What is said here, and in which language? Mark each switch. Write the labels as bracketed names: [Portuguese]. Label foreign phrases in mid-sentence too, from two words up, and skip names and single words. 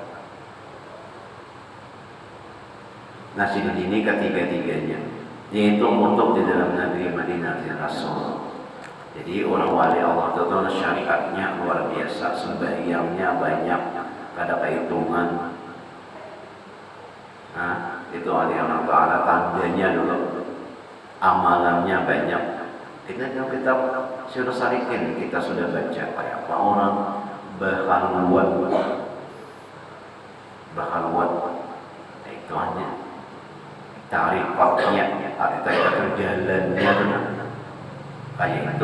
[Banjar] Nah, ini ketiga-tiganya, yaitu untuk di dalam negeri Madinah Rasul. Jadi orang wali Allah itu syariatnya luar biasa, sembahyangnya banyak, kada kehitungan. Nah, itu wali Allah Ta'ala tandanya dulu. Amalannya banyak, Kita dalam kitab Sirah Salikin kita sudah baca kayak apa orang berhalwat, itu hanya tarifnya, arti jalannya kayak itu.